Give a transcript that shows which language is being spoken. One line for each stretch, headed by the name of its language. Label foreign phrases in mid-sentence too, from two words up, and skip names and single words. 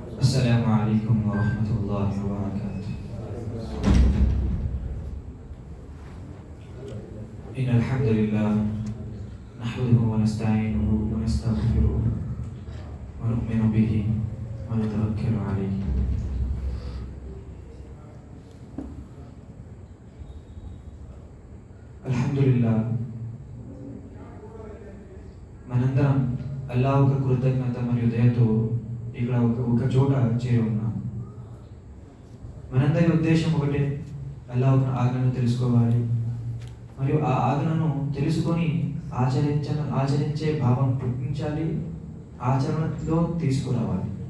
Arabic: السلام عليكم ورحمة الله وبركاته. إن الحمد لله نحمده ونستعينه ونستغفره ونؤمن به ونتوكل عليه. الحمد لله
Telugu: మనందరం అల్లాహ్ ఒక కృతజ్ఞత మరియు దయతో ఇక్కడ ఒక చోట చేరి ఉన్నాం. మనందరి ఉద్దేశం ఒకటే, అల్లాహ్ ఒక ఆజ్ఞను తెలుసుకోవాలి మరియు ఆ ఆజ్ఞను తెలుసుకొని ఆచరించే భావం పుట్టించాలి, ఆచరణలో తీసుకురావాలి.